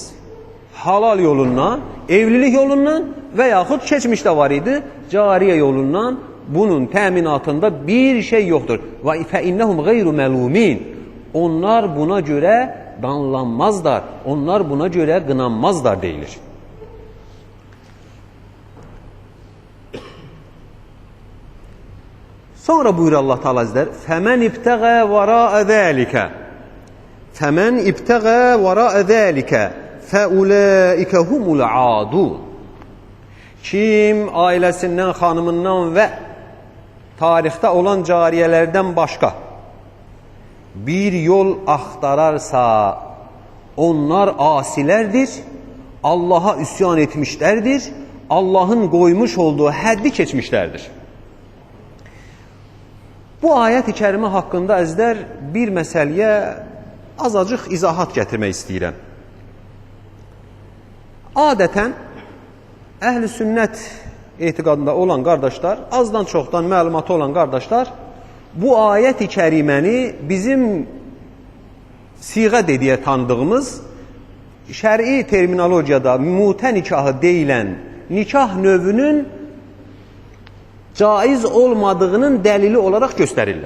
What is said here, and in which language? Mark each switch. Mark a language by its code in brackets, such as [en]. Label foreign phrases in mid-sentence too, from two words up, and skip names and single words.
[az] Halal yolundan, evlilik yolundan və yaxud keçmişdə var idi, cariyə yolundan bunun təminatında bir şey yoxdur. Və [ar] فإنهم غير ملومين. [az] Onlar buna görə danlanmazlar, onlar buna görə qınanmazlar deyilir. [tr] Sonra buyurur Allah Teala Hazretleri: [ar] "فمن ابتغى وراء ذلك. فمن ابتغى وراء ذلك فأولئك هم العادون." [tr] Kim ailesinden, hanımından ve tarihte olan cariyelerden başka bir yol aktararsa onlar asilerdir, Allah'a isyan etmişlerdir, Allah'ın koymuş olduğu haddi geçmişlerdir. [az] Bu ayet-i kerime hakkında əzlər bir məsələyə azacıq izahat gətirmək istəyirəm. Adətən əhl-i sünnət etiqadında olan qardaşlar, azdan çoxdan məlumatı olan qardaşlar bu ayət-i kəriməni bizim siğə dediyə tanıdığımız şəri terminologiyada mutə nikahı deyilən nikah növünün caiz olmadığının dəlili olaraq göstərirlər.